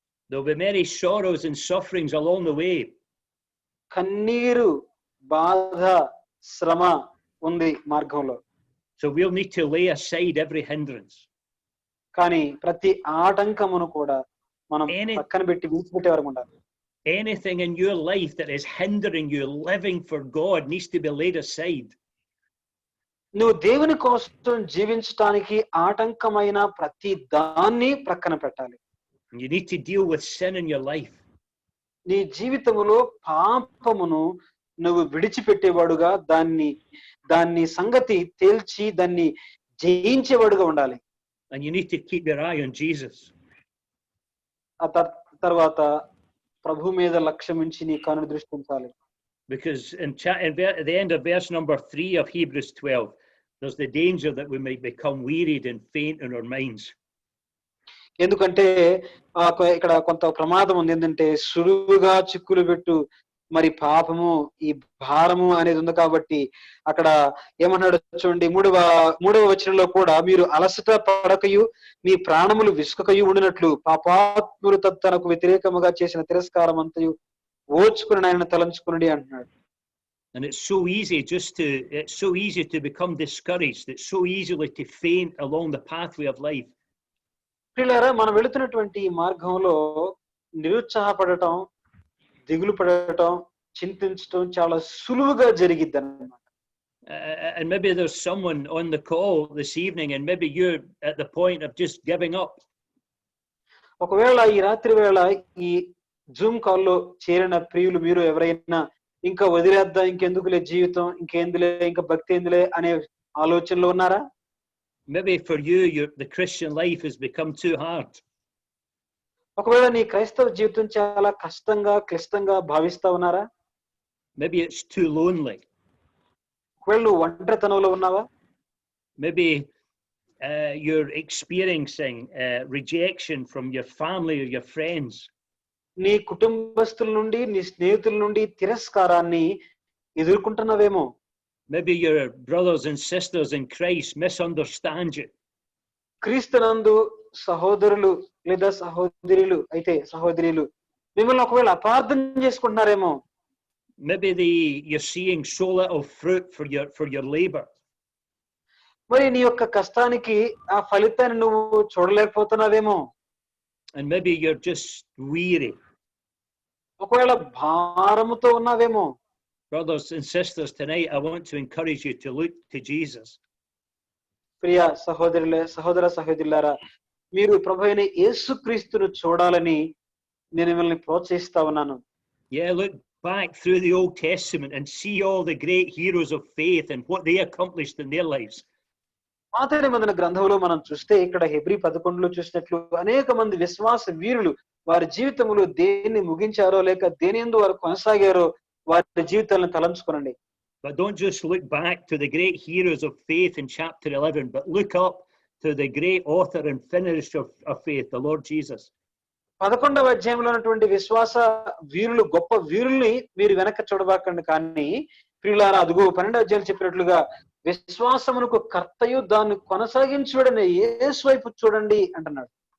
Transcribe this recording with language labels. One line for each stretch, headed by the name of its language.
English: There'll be many sorrows and sufferings along the way.
Telugu: కన్నీరు, బాధ, శ్రమ ఉంది మార్గంలో.
English: So we'll need to lay aside every hindrance.
Telugu: కానీ ప్రతి ఆటంకమును కూడా మనం పక్కన పెట్టి విడిచిపెట్టే వరకు ఉండాలి.
English: Anything in your life that is hindering you living for God needs to be laid aside.
Telugu: నువ్వు దేవుని కోసం జీవించడానికి ఆటంకమైన ప్రతి దాన్ని ప్రక్కన పెట్టాలి.
English: You need to deal with sin in your life.
Telugu: నీ జీవితములో పాపమును నువ్వు విడిచిపెట్టేవాడుగా, దాన్ని సంగతి తేల్చి దాన్ని జయించేవాడుగా ఉండాలి.
English: And you need to keep your eye on Jesus.
Telugu: ఆ తర్వాత ప్రభు మీద లక్ష్యం ఉంచి నీ కన్ను దృష్టి ఉంచాలి.
English: Because at the end of verse number 3 of Hebrews 12, there's the danger that we might become wearied and faint in our minds.
Telugu: ఎందుకంటే ఇక్కడ కొంత ప్రమాదం ఉంది. ఏంటంటే సులువుగా చిక్కులు పెట్టు మరి పాపము, ఈ భారము అనేది ఉంది. కాబట్టి అక్కడ ఏమన్నాడు చూడండి, మూడవ వచనంలో కూడా, మీరు అలసట పడకయు మీ ప్రాణములు విసుకకయు ఉండినట్లు పాపాత్ములు తనకు వ్యతిరేకముగా చేసిన తిరస్కారం అంతయు ఓర్చుకుని ఆయన తలంచుకుని అంటున్నాడు.
English: And it's so easy to become discouraged. It's so easily to faint along the pathway of life.
Telugu: ప్రియులారా, మనం వెళుతున్నటువంటి ఈ మార్గంలో నిరుత్సాహపడటం, దిగులు పడటం, చింతించటం చాలా సులువుగా జరిగిద్ది అన్నమాట.
English: And maybe there's someone on the call this evening and maybe you're at the point of just giving up.
Telugu: ఒకవేళ ఈ రాత్రి వేళ ఈ జూమ్ కాల్లో చేరిన ప్రియులు మీరు ఎవరైనా ఇంకా వదిలేద్దాం, ఇంకెందుకులే జీవితం, ఇంకేందులే, ఇంకా భక్తి ఎందులే అనే ఆలోచనలో ఉన్నారా?
English: Maybe for you, the Christian life has become too hard.
Telugu: ఒకవేళ నీ క్రైస్తవ జీవితం చాలా కష్టంగా, క్లిష్టంగా భావిస్తా ఉన్నారా?
English: Maybe it's too lonely.
Telugu: ఒకవేళ నువ్వు ఒంటరితనంలో ఉన్నావా?
English: Maybe you're experiencing rejection from your family or your friends.
Telugu: నీ కుటుంబస్తుల నుండి, నీ స్నేహితుల నుండి తిరస్కారాన్ని ఎదుర్కొంటున్నావేమో.
English: Maybe your brothers and sisters in Christ misunderstand you.
Telugu: క్రీస్తునందు సహోదరులు లేదా సహోదరులు మిమ్మల్ని ఒకవేళ అపార్థం చేసుకుంటున్నారేమో.
English: Maybe you're seeing so little fruit for your labor.
Telugu: మరి నీ యొక్క కష్టానికి ఆ ఫలితాన్ని నువ్వు చూడలేకపోతున్నావేమో.
English: And maybe you're just weary.
Telugu: ఒకవేళ భారముతో ఉన్నావేమో.
English: Brothers and sisters, tonight I want to encourage you to look to Jesus.
Telugu: ప్రియ సహోదర సహోదరులారా, మీరు ప్రభువైన యేసుక్రీస్తును చూడాలని నేను మిమ్మల్ని ప్రోత్సహిస్తా ఉన్నాను.
English: Yeah, look back through the Old Testament and see all the great heroes of faith and what they accomplished in their lives.
Telugu: పాత నిబంధన గ్రంథంలో మనం చూస్తే, ఇక్కడ హెబ్రీ 11లో చూసినట్లు అనేక మంది విశ్వాస వీరులు వారి జీవితంలో దేన్ని ముగించారో లేక దేనియందు వారు కొనసాగారో వారి జీవితాలను తలంచుకోనండి.
English: But don't just look back to the great heroes of faith in chapter 11, but look up to the great author and finisher of faith, the Lord Jesus.
Telugu: 11వ అధ్యాయంలో ఉన్నటువంటి విశ్వాస వీరులు, గొప్ప వీరుల్ని మీరు వెనక చూడబాకండి. కానీ ప్రియులారా, అదుగో 12వ అధ్యాయం చెప్పినట్లుగా విశ్వాసమునకు కర్తయు దాన్ని కొనసాగించుడనే యేసు వైపు చూడండి అంటున్నాడు.